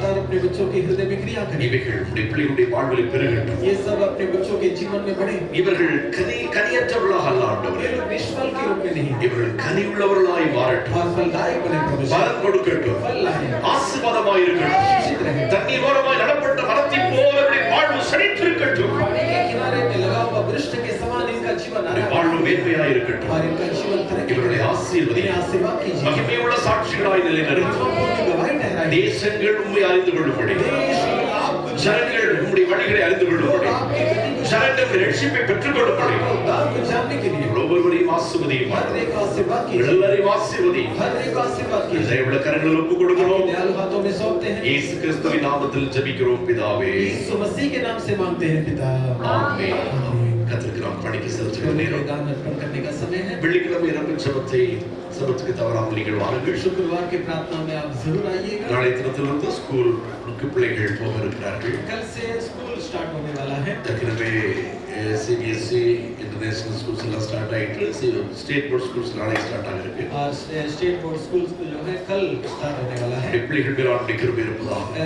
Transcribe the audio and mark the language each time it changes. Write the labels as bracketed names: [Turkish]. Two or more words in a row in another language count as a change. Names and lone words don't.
[Hindi] अपने बच्चों के हृदय में क्रिया करें। [Tamil] இவைகள் உம்முடைய பிள்ளைகளுடைய வாழ்வில் பெருகட்டும். [Hindi] ये सब अपने बच्चों के जीवन में बढ़े। [Tamil] இவர்கள் கனியற்றவர்களாக அல்ல ஆண்டவரே. [Hindi] ये लोग निष्फल के रूप में नहीं, [Tamil] இவர்கள் கனியுள்ளவர்களாய் மாறட்டும். [Hindi] और फलदायक बने प्रभु। [Tamil] பலன் கொடுக்கட்டும். [Hindi] फल लाए, [Tamil] ஆசீர்வாதமாய் இருக்கட்டும். [Hindi] आशीषित रहे। [Tamil] தண்ணீர் ஓரமாய் நடப்பட்ட மரத்தைப் போல அவருடைய வாழ்வு செழித்திருக்கட்டும். [Hindi] पानी के किनारे में लगा हुआ वृक्ष के समान इनका जीवन [Tamil] அவருடைய [Hindi] आराम [Tamil] வாழ்வு மேன்மையாய் இருக்கட்டும். [Hindi] और इनका जीवन तरक्की [Tamil] இவர்களை [Hindi] करे। [Tamil] ஆசீர்வதி. [Hindi] इन्हें आशीर्वाद कीजिए। [Tamil] மகிமையுள்ள சாட்சிகளாய் நிலைநிறுத்தும். [Hindi] महत्वपूर्ण गवाही ठहराइए। [Tamil] தேசங்கள் உம்மை அறிந்து கொள்ளும்படி, [Hindi] देश आपको [Tamil] ஜனங்கள் உம்முடைய வழிகளை அறிந்து கொள்ளும்படி, [Hindi] आपकी गति को [Tamil] ஜனங்கள் ரட்சிப்பை பெற்றுக் கொள்ளும்படி [Hindi] उद्धार को जानने के लिए [Tamil] ஒவ்வொருவரையும் ஆசீர்வதியும். [Hindi] हर एक को आशीर्वाद कीजिए। [Tamil] எல்லாரையும் ஆசீர்வதியும். [Hindi] हर एक को आशीर्वाद कीजिए। [Tamil] தயவுள்ள கரங்களில் ஒப்புக் கொடுக்கிறோம். [Hindi] दयालु हाथों में सौंपते हैं। [Tamil] இயேசு கிறிஸ்துவின் நாமத்தில் ஜெபிக்கிறோம் பிதாவே. [Hindi] यीशु मसीह के नाम से मांगते हैं पिता। [Tamil] ஆமென். [Hindi] आमीन। [Tamil] கர்த்தருக்கு நாம் பணிக்கு செலுத்துகிற [Hindi] प्रभु को [Tamil] நேரம். [Hindi] दान अर्पण करने का समय है। [Tamil] வெள்ளிக்கிழமை இரவு ஜெபத்தை சபத்துக்கு தவறாமல் நீங்கள் வாருங்கள். [Hindi] शुक्रवार की प्रार्थना में आप जरूर आइएगा। [Tamil] நாளை தினத்திலிருந்து ஸ்கூலுக்கு பிள்ளைகள் போக இருக்கிறார்கள். [Hindi] कल से [English] school start [Hindi] होने वाला है। [Tamil] ஏற்கனவே சிபிஎஸ்இ [English] international schools [Tamil] எல்லாம் ஸ்டார்ட் ஆயிட்டு [English] state board schools [Tamil] நாளை ஸ்டார்ட் ஆகிருக்கு. [Hindi] और [English] state board school [Hindi] जो है कल स्टार्ट होने वाला है। [Tamil] பிள்ளைகள் மேல் ஆண்டுடைய கிருபை இருப்பதாக